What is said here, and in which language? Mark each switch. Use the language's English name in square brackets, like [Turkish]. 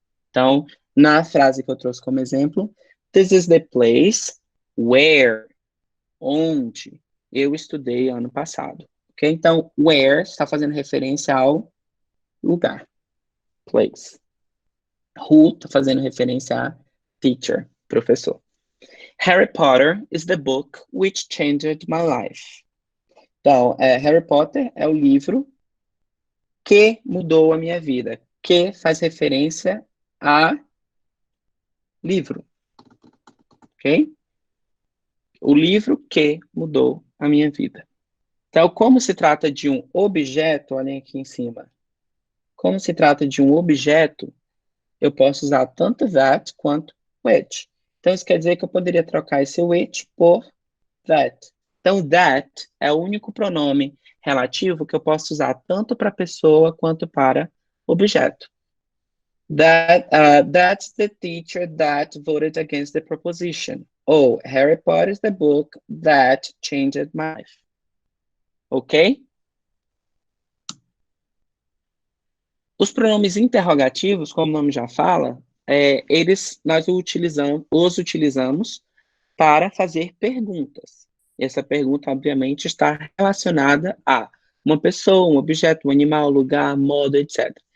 [Portuguese] Então, na frase que eu trouxe como exemplo, [English] this is the place where, [Portuguese] onde eu estudei ano passado. Ok? Então, where está fazendo referência ao lugar. Place. Who está fazendo referência a teacher, professor. [English] Harry Potter is the book which changed my life. [Portuguese] Então, Harry Potter é o livro que mudou a minha vida. Que faz referência a livro. Ok? O livro que mudou a minha vida. Então, como se trata de um objeto, olhem aqui em cima. Como se trata de um objeto, eu posso usar tanto that quanto which. Então, isso quer dizer que eu poderia trocar esse which por that. Então, that é o único pronome relativo que eu posso usar tanto para pessoa quanto para objeto. [English] That's the teacher that voted against the proposition. Ou, Harry Potter is the book that changed my life. [Portuguese] Ok? Os pronomes interrogativos, como o nome já fala, nós os utilizamos para fazer perguntas. Essa pergunta, obviamente, está relacionada a uma pessoa, um objeto, um animal, lugar, modo, etc.